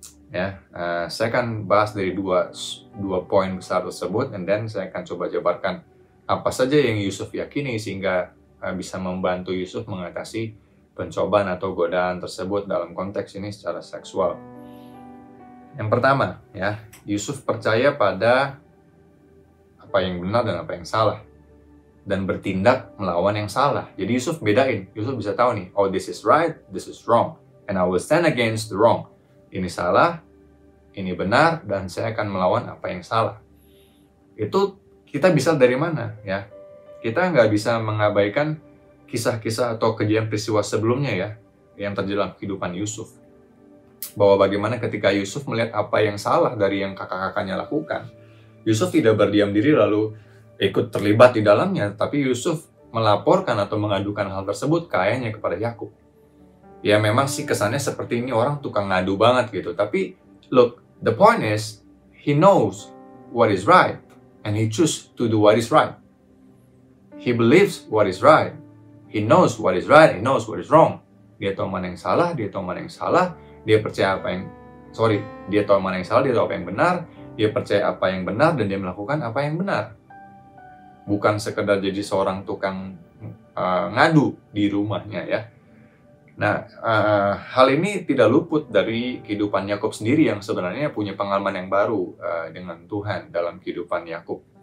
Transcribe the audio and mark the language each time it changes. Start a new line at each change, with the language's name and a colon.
Indonesian: Ya, saya akan bahas dari dua poin besar tersebut, and then saya akan coba jabarkan apa saja yang Yusuf yakini sehingga bisa membantu Yusuf mengatasi pencobaan atau godaan tersebut dalam konteks ini secara seksual. Yang pertama, ya, Yusuf percaya pada apa yang benar dan apa yang salah. dan bertindak melawan yang salah. Jadi Yusuf bedain. Yusuf bisa tahu nih,
English: oh this is right, this is wrong. And I will stand against the wrong.
Indonesian: Ini salah, ini benar, dan saya akan melawan apa yang salah. Itu kita bisa dari mana ya? Kita nggak bisa mengabaikan kisah-kisah atau kejadian peristiwa sebelumnya ya, yang terjadi dalam kehidupan Yusuf. Bahwa bagaimana ketika Yusuf melihat apa yang salah dari yang kakak-kakaknya lakukan, Yusuf tidak berdiam diri lalu ikut terlibat di dalamnya, tapi Yusuf melaporkan atau mengadukan hal tersebut ke ayahnya, kepada Yakub. Ya memang sih kesannya seperti ini orang tukang ngadu banget gitu, tapi
English: look, the point is, he knows what is right, and he choose to do what is right. He believes what is right, he knows what is right, he knows what is wrong.
Indonesian: Dia tahu mana yang salah, dia tahu mana yang salah, dia percaya dia tahu mana yang salah, dia tahu apa yang benar, dia percaya apa yang benar, dan dia melakukan apa yang benar. Bukan sekedar jadi seorang tukang ngadu di rumahnya ya. Nah, hal ini tidak luput dari kehidupan Yakub sendiri yang sebenarnya punya pengalaman yang baru dengan Tuhan dalam kehidupan Yakub.